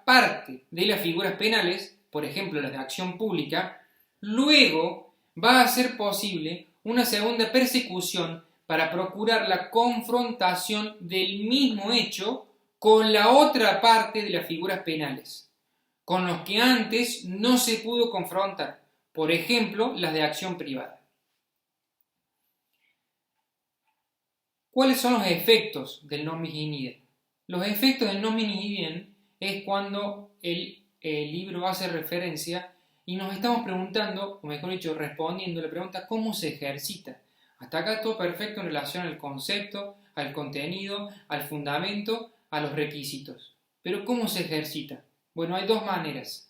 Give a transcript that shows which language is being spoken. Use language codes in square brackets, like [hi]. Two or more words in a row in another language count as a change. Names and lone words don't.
[es] parte de las figuras penales, por ejemplo las de acción pública, luego va a ser posible una segunda persecución para procurar la confrontación del mismo hecho con la otra parte de las figuras penales, con los que antes no se pudo confrontar, por ejemplo las de acción privada. ¿Cuáles son los efectos del [la] non bis in idem? [es] Los efectos del [la] non bis in idem [es] es cuando el libro hace referencia y nos estamos preguntando, o mejor dicho, respondiendo la pregunta ¿cómo se ejercita Hasta acá todo perfecto en relación al concepto, al contenido, al fundamento, a los requisitos. Pero ¿cómo se ejercita? Bueno, hay dos maneras.